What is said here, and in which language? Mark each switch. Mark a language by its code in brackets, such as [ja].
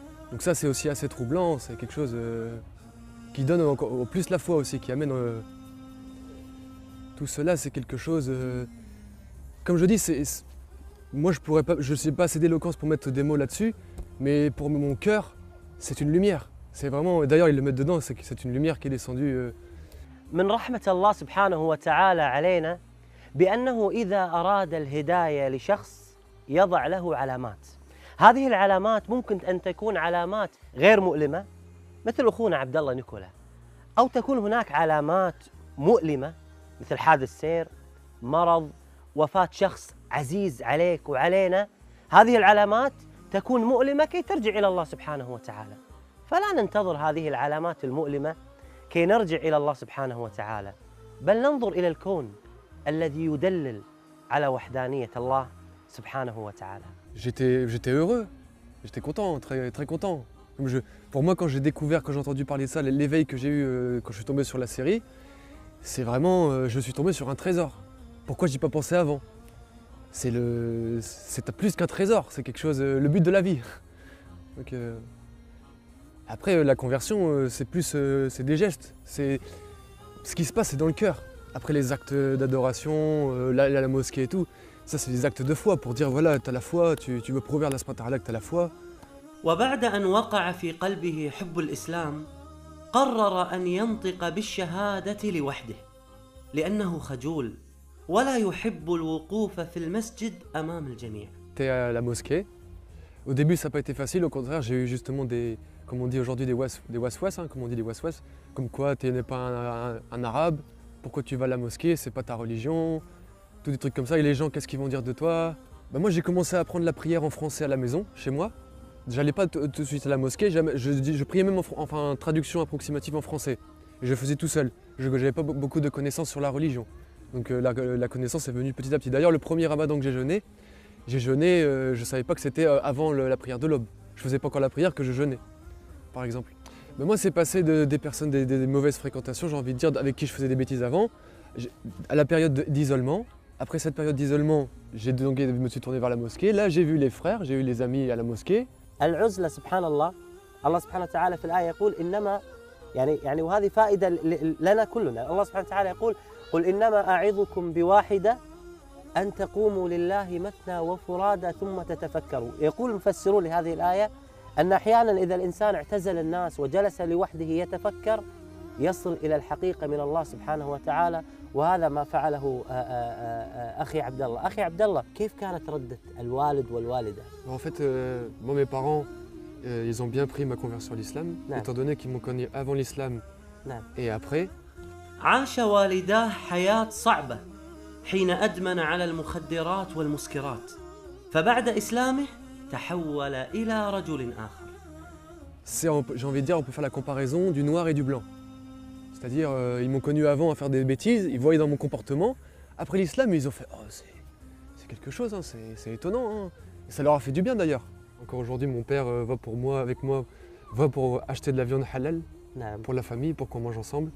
[fr] Donc ça, c'est aussi assez troublant, c'est quelque chose qui donne encore plus la foi aussi, qui amène tout cela, c'est quelque chose... comme je dis, moi je ne sais pas assez d'éloquence pour mettre des mots là-dessus, mais pour mon cœur, c'est une lumière. C'est vraiment, d'ailleurs ils le mettent dedans, c'est une lumière qui est descendue. [ar] من رحمة الله سبحانه وتعالى علينا بأنه إذا أراد الهداية لشخص يضع له علامات. هذه العلامات ممكن أن تكون علامات غير مؤلمة مثل أخونا عبد الله نيكولا، أو تكون هناك علامات مؤلمة مثل حادث سير، مرض، وفاة شخص عزيز عليك وعلينا. هذه العلامات تكون مؤلمة كي ترجع إلى الله سبحانه وتعالى، فلا ننتظر هذه العلامات المؤلمة كي نرجع إلى الله سبحانه وتعالى، بل ننظر إلى الكون الذي يدلل على وحدانية الله سبحانه وتعالى. [fr] J'étais heureux, j'étais content, très, très content. Pour moi, quand j'ai découvert, quand j'ai entendu parler de ça, l'éveil que j'ai eu quand je suis tombé sur la série, c'est vraiment, je suis tombé sur un trésor. Pourquoi j'y ai pas pensé avant? C'est plus qu'un trésor, c'est quelque chose, le but de la vie. Donc, après, la conversion, c'est des gestes. Ce qui se passe, c'est dans le cœur. Après les actes d'adoration, la mosquée et tout, ça c'est des actes de foi pour dire voilà, tu as la foi, tu veux prouver à Allah subhanahu wa ta'ala que tu as la foi. [ar] وبعد أن وقع في قلبه حب الإسلام قرر أن ينطق بالشهادة لوحده لأنه خجول ولا يحب الوقوف في المسجد أمام الجميع. [fr] T'es à la mosquée. Au début, ça n'a pas été facile. Au contraire, j'ai eu justement comme on dit aujourd'hui, des waswas, hein, comme on dit des waswas. Comme quoi, tu n'es pas un arabe, pourquoi tu vas à la mosquée, c'est pas ta religion, tous des trucs comme ça. Et les gens, qu'est-ce qu'ils vont dire de toi? Moi, j'ai commencé à apprendre la prière en français à la maison, chez moi. J'allais pas tout de suite à la mosquée, je priais même en traduction approximative en français. Et je faisais tout seul. Je n'avais pas beaucoup de connaissances sur la religion. Donc la connaissance est venue petit à petit. D'ailleurs, le premier ramadan que j'ai jeûné, je ne savais pas que c'était avant la prière de l'aube. Je ne faisais pas encore la prière que je jeûnais, par exemple. Mais moi, c'est passé des personnes, des mauvaises fréquentations, j'ai envie de dire, avec qui je faisais des bêtises avant, à la période d'isolement. Après cette période d'isolement, je me suis tourné vers la mosquée. Là, j'ai vu les frères, j'ai eu les amis à la mosquée. [ar] العزلة سبحان الله، الله سبحانه وتعالى في الآية يقول إنما يعني وهذه فائدة لنا كلنا. الله سبحانه وتعالى يقول قل إنما أعظكم بواحدة أن تقوموا لله مثنى وفرادى ثم تتفكروا. يقول المفسرون لهذه الآية أن أحيانا إذا الإنسان اعتزل الناس وجلس لوحده يتفكر يصل إلى الحقيقة من الله سبحانه وتعالى، وهذا ما فعله أخي عبد الله. أخي عبد الله، كيف كانت ردة الوالد والوالدة؟ [fr] En fait, moi, mes parents, ils ont bien pris ma conversion à l'islam, étant donné qu'ils m'ont connu avant l'islam et après. [ar] عاش والداه حياة صعبة حين أدمن على المخدرات والمسكرات، فبعد إسلامه تحول إلى رجل آخر. [fr] J'ai envie de dire, on peut faire la comparaison du noir et du blanc. C'est-à-dire, ils m'ont connu avant à faire des bêtises, ils voyaient dans mon comportement. Après l'islam, ils ont fait « Oh, c'est quelque chose, hein, c'est étonnant. Hein. » Et ça leur a fait du bien d'ailleurs. Encore aujourd'hui, mon père va pour acheter de la viande halal pour la famille, pour qu'on mange ensemble.